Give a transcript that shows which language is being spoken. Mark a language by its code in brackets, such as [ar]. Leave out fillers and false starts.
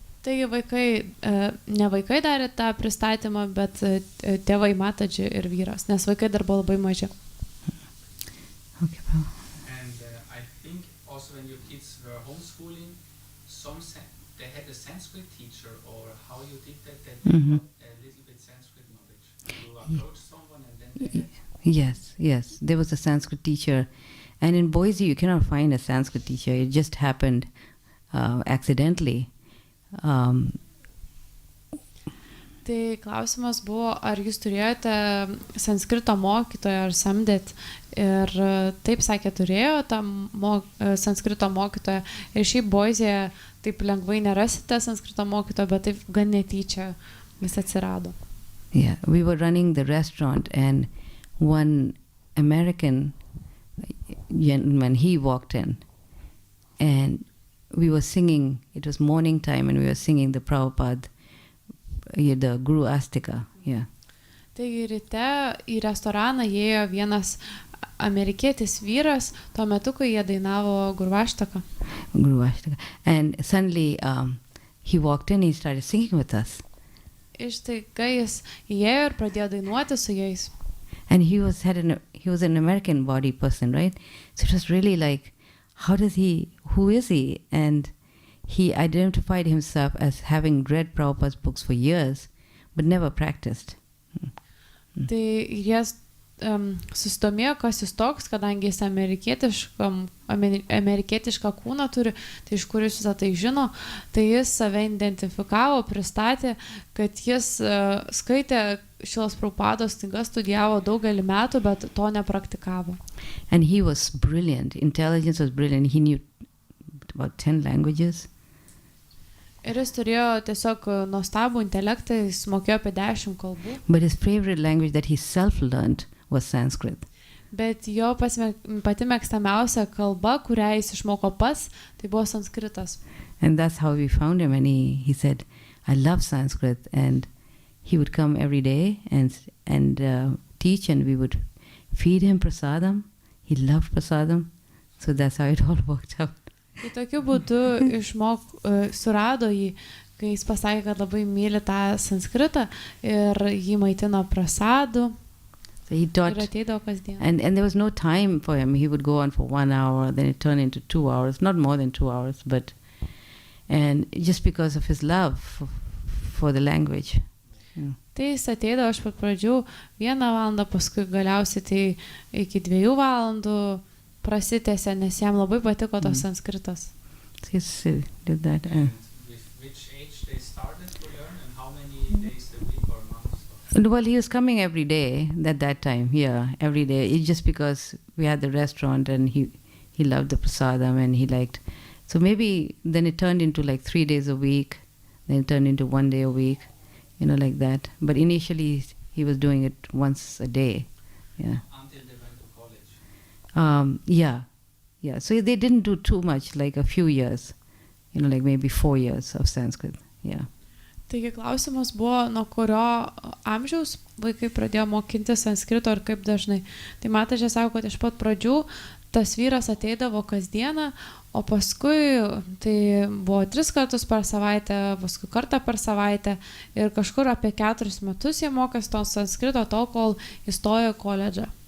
[lt] Taigi vaikai, ne vaikai darė tą pristatymą, bet tėvai Mataji ir vyras, nes vaikai dar buvo labai maži. [en] Okay, And I think also when your kids were homeschooling, they had a Sanskrit teacher, or how you did that, they got a little bit Sanskrit knowledge. You approached someone and then they had... Yes. There was a Sanskrit teacher. And in Boise, you cannot find a Sanskrit teacher. It just happened accidentally. [lt] Tai klausimas buvo, ar jūs turėjote sanskrito mokytoją, ar samdėt. Ir taip sakė, turėjo tą sanskrito mokytoją. Ir šiaip Boisėje taip lengvai nerasite sanskrito mokytoją, bet taip gan netyčia jis atsirado. [en] Yeah, we were running the restaurant, and one American gentleman, he walked in, and we were singing, it was morning time, and we were singing the Prabhupada, the Guru Astika, yeah. [lt] Taigi ryte į restoraną įėjo vienas amerikietis vyras, tuo metu, kai jie dainavo Guru Ashtaka. [en] And suddenly he walked in, he started singing with us. [lt] Iš tai, kai jis įėjo ir pradėjo dainuoti su jais. [en] And he was an American body person, right? So it was really like, who is he? And he identified himself as having read Prabhupada's books for years, but never practiced. [lt] Tai jis susidomėjo, kas jis toks, kadangi jis amerikietišką kūną turi, tai iš kur jis visą tai žino, tai jis save identifikavo, pristatė, kad jis skaitė Šilos Prabhupados knygas, studijavo daugelį metų, bet to nepraktikavo. [en] And he was brilliant. Intelligence was brilliant. He knew about 10 languages. [lt] Ir jis turėjo tiesiog nuostabų intelektą, jis mokėjo apie 10 kalbų. [en] But his favorite language that he self-learned was Sanskrit. [lt] Bet jo pati mėgstamiausia kalba, kurią jis išmoko pats, tai buvo sanskritas. [en] And that's how we found him. And he said, I love Sanskrit. And he would come every day and teach, and we would feed him prasadam. He loved prasadam. So that's how it all worked out. [lt] Tai tokiu būdu surado jį, kai jis pasakė, kad labai myli tą sanskritą ir jį maitino prasadu. [en] So he taught, and there was no time for him. He would go on for 1 hour, then it turned into 2 hours, not more than 2 hours, and just because of his love for the language. Yeah. [lt] Tai jis ateidavo iš pat pradžių 1 valandą, paskui galiausiai tai iki 2 valandų prasitęsė, nes jam labai patiko tos sanskritas. [en] Yes, did that. And with which age they started to learn, and how many days a week or months? Well, he was coming every day at that time. Yeah, every day. It's just because we had the restaurant, and he loved the prasadam, and he liked. So maybe then it turned into like 3 days a week. Then it turned into 1 day a week. like that. But initially he was doing it once a day. Yeah. Until they went to college. Yeah. So they didn't do too much, like a few years, like maybe 4 years of Sanskrit. Yeah. [lt] Taigi klausimas buvo, nuo kurio amžiaus vaikai pradėjo mokinti sanskrito ir kaip dažnai. Tai Mataji sako, kad iš pat pradžių tas vyras ateidavo kasdieną, o paskui tai buvo 3 kartus per savaitę, paskui kartą per savaitę ir kažkur apie 4 metus jie mokėsi to sanskrito tol, kol įstojo į koledžą.